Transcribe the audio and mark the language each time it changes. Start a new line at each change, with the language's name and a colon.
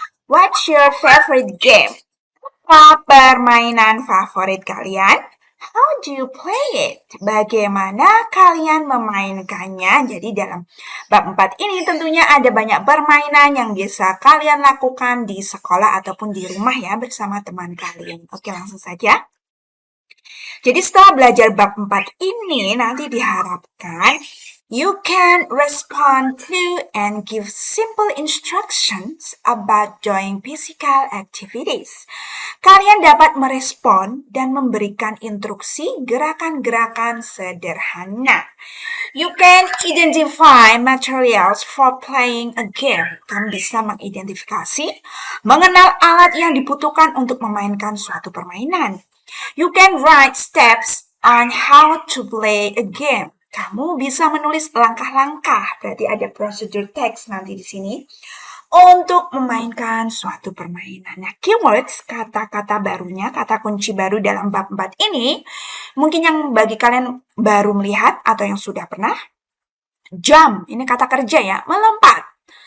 English: What's your favorite game?
Indonesian: Apa permainan favorit kalian?
English: How do you play it?
Indonesian: Bagaimana kalian memainkannya? Jadi dalam bab 4 ini tentunya ada banyak permainan yang bisa kalian lakukan di sekolah ataupun di rumah ya bersama teman kalian. Oke, langsung saja. Jadi setelah belajar bab 4 ini nanti diharapkan
English: you can respond to and give simple instructions about doing physical activities.
Indonesian: Kalian dapat merespon dan memberikan instruksi gerakan-gerakan sederhana.
English: You can identify materials for playing a game.
Indonesian: Kamu bisa mengidentifikasi, mengenal alat yang dibutuhkan untuk memainkan suatu permainan.
English: You can write steps on how to play a game.
Indonesian: Kamu bisa menulis langkah-langkah, berarti ada prosedur teks nanti di sini untuk memainkan suatu permainan. Nah, keywords, kata-kata barunya, kata kunci baru dalam bab 4 ini, mungkin yang bagi kalian baru melihat atau yang sudah pernah, jump, ini kata kerja ya, melompat.